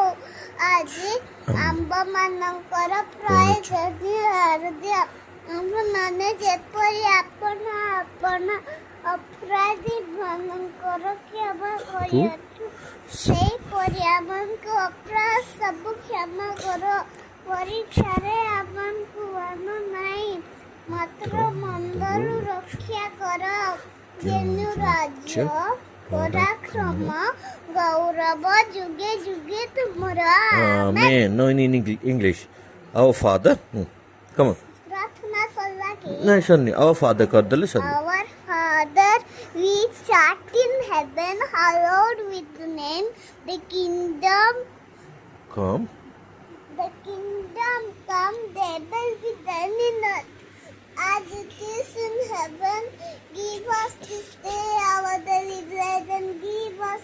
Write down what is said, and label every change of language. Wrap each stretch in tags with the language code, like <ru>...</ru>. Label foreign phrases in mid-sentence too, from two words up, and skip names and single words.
<or>ଆଜି ଆମ୍ଭମାନଙ୍କର ପ୍ରାୟ ଯଦି ଦିଅ ଆମ୍ଭମାନେ ଯେପରି ଆପଣ ଅପରାଧୀ ମାନଙ୍କର କ୍ଷମା କରିଅଛୁ ସେହିପରି ଆମକୁ ଅପରାଧ ସବୁ କ୍ଷମା କର। ପରୀକ୍ଷାରେ ଆମକୁ ଆଣ ନାହିଁ ମାତ୍ର ମନ୍ଦରୁ ରକ୍ଷା କର। ଯେନୁ ରାଜ୍ୟ ପରାକ୍ରମ ଗୌରବ ଯୁଗେ ଯୁଗେ ତୁମର।</or> <en>Amen. No, in English. Our Father. Come on.</en> <or>ପ୍ରାର୍ଥନା ସରିଲା କି? ନାଇଁ ସରିନି. Our Father କରିଦେଲେ ସରିଲା.</or> <en>Our Father, which art in heaven, hallowed be thy name. The kingdom Come. come, thy will be done in earth as it is in heaven. Give us this day our daily bread, and give us</en>